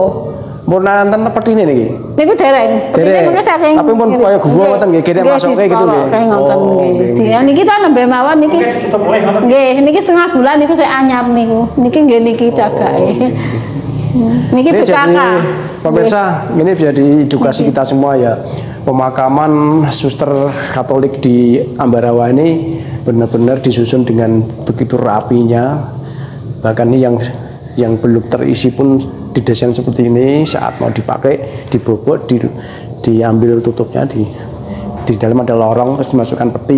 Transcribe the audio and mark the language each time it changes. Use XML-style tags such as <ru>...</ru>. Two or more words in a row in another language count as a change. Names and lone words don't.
<jv>Pun enten petine niki. Niku dereng. Petine mengke saking. Tapi pun kaya guwa ngoten nggih, kene masuke gitu nggih. Oh, nggih. Niki ta nembe mawon niki. Nggih, niki setengah bulan niku saya anyar niku. Niki nggih niki cagake. Niki PKK.</jv> <id>Pemirsa, ini jadi edukasi kita semua ya. Pemakaman suster Katolik di Ambarawa ini benar-benar disusun dengan begitu rapinya. Bahkan ini yang belum terisi pun didesain seperti ini. Saat mau dipakai, dibobot, diambil tutupnya, di dalam ada lorong, terus dimasukkan peti.</id>